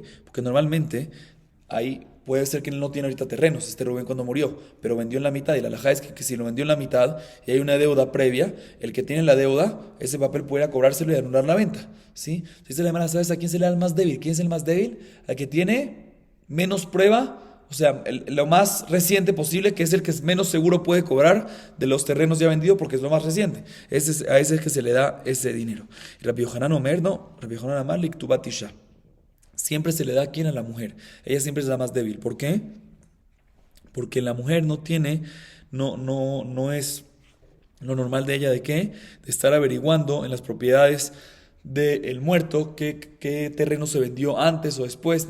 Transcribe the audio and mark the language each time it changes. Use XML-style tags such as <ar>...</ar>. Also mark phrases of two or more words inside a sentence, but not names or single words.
<es>Porque normalmente ahí puede ser que él no tiene ahorita terrenos, Rubén cuando murió, pero vendió en la mitad, y la halajá es que si lo vendió en la mitad y hay una deuda previa, el que tiene la deuda, ese papel puede ir a cobrárselo y anular la venta, ¿sí? Dice la hermana, ¿sabes a quién se le da el más débil? ¿Quién es el más débil? Al que tiene menos prueba, o sea, lo más reciente posible, que es el que menos seguro puede cobrar de los terrenos ya vendidos porque es lo más reciente. A ese es que se le da ese dinero.</es> <he>Y Rabbi Yohanan Omer, no, Rabbi Yohanan Amar Liktubat Isha.</he> <es>Siempre se le da a quién, a la mujer. Ella siempre es la más débil. ¿Por qué? Porque la mujer no es lo normal de ella de qué, de estar averiguando en las propiedades del muerto qué terreno se vendió antes o después.</es>